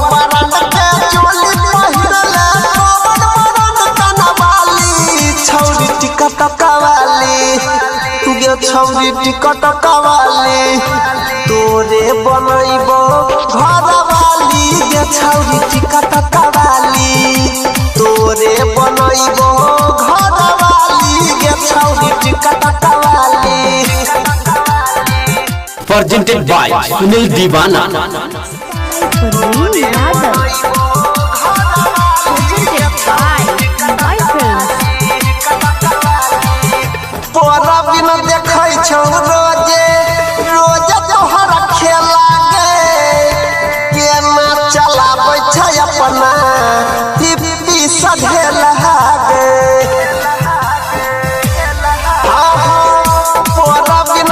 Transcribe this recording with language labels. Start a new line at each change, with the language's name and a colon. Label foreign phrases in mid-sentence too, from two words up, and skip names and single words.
Maithili: बरन के चोली पहिरले पवन बरन कनवाली छौरी टिकट कवाली गे छौरी टिकट कवाली तोरे बनैबो घरवाली गे छौरी टिकट कवाली तोरे बनैबो घरवाली गे छौरी टिकट कवाली।
English: Presented by Sunil Divana। Parveen Yadav। Presented by Icons।
Maithili: तोरा बिन देखै छौ रोजे रोज तोहर खेला गे केना चलाबै छै अपना हिप्पी सधेला गे तोरा बिन